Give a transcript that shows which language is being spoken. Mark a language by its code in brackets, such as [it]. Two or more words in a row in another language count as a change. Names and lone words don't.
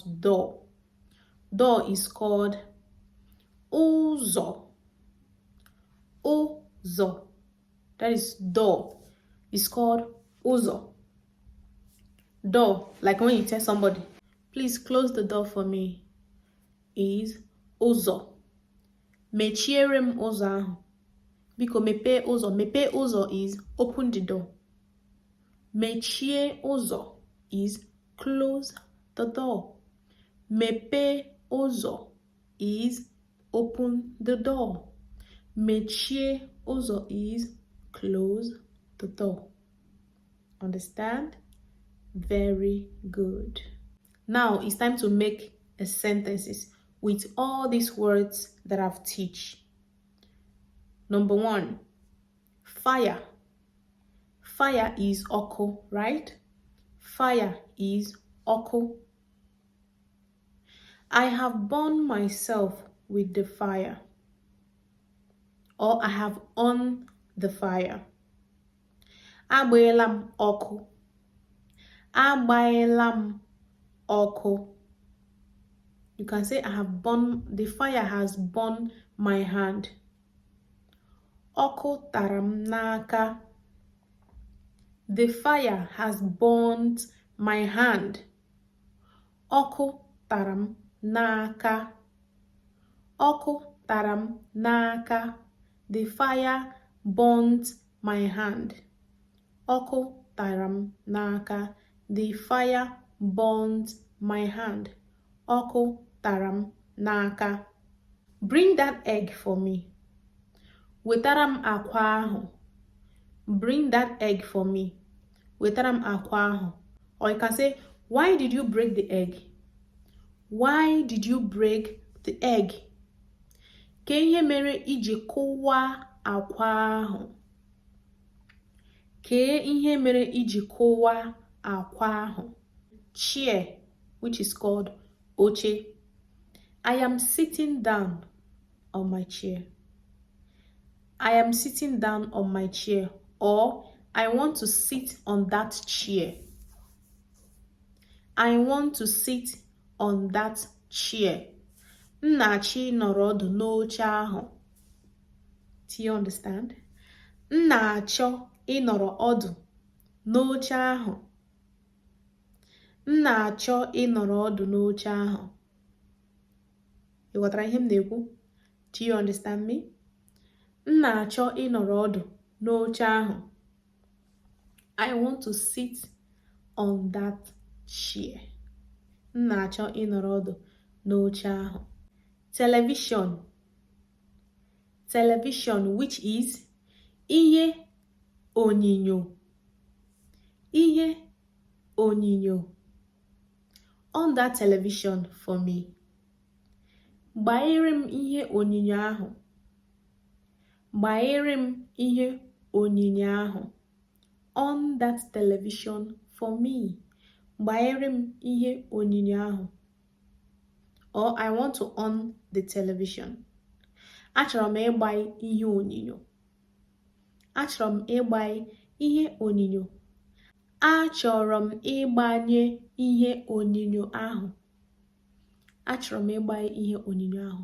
[en] Door. Door is called uzo. Uzo. That is door. It's called uzo. Door, like when you tell somebody, please close the door for me, is uzo. [ig] Mechiere m ụzọ ahụ. Biko mepee ụzọ. Mepee ụzọ [en] is open the door. [ig] Mechie ụzọ [en] is close the door. [ig] Mepee ụzọ [en] is open the door. [ig] Mechie ụzọ [en] is close the door. Understand? Very good. Now it's time to make a sentences with all these words that I've teach. Number 1, fire. Fire is oko, right? Fire is oko. I have burned myself with the fire. Or I have on the fire. [ig] Agbaela m ọkụ. Agbaela m ọkụ. [en] You can say I have burned, the fire has burned my hand. [ig] Ọkụ tara m n'aka. [en] The fire has burnt my hand. [ig] Ọkụ tara m n'aka. Ọkụ tara m n'aka. [en] The fire burnt my hand. [ig] Ọkụ tara m n'aka. [en] The fire burnt my hand. [ig] Ọkụ tara m n'aka. [en] Bring that egg for me. [ig] Wetara m akwa ahụ. [en] Bring that egg for me. [ig] Wetara m akwa ahụ. [en] Or you can say, why did you break the egg? Why did you break the egg? [ig] Ke ihe mere iji kụwaa akwa ahụ? Ke ihe mere iji kụwaa akwa ahụ? [en] Chair, which is called oche. I am sitting down. on my chair. I am sitting down on my chair, or I want to sit on that chair. I want to sit on that chair. [ig] M na-achọ ịnọrọ ọdụ n'oche ahụ. [en] Do you understand? [ig] M na-achọ ịnọrọ ọdụ n'oche ahụ. M na-achọ ịnọrọ ọdụ n'oche ahụ. Ị ghọtara ihe m na-ekwu? [en] Do you understand me? [ig] M na-achọ ịnọrọ ọdụ n'oche ahụ. [en] I want to sit on that chair. [ig] M na-achọ ịnọrọ ọdụ n'oche ahụ. [en] Television. Television, which is [ig] ihe onyinyo. Ihe onyinyo. [en] On that television for me. [ig] Gbanyere m ihe onyinyo ahụ. Gbanyere m ihe onyinyo ahụ. [en] On that television for me. [ig] Gbanyere m ihe onyinyo ahụ. [en] Or I want to on the television. [ig] Achọrọ m ịgbanye ihe onyinyo. Achọrọ m ịgbanye ihe onyinyo. Achọrọ m ịgbanye ihe onyinyo ahụ. Achọrọ m ịgbanye ihe onyinyo ahụ.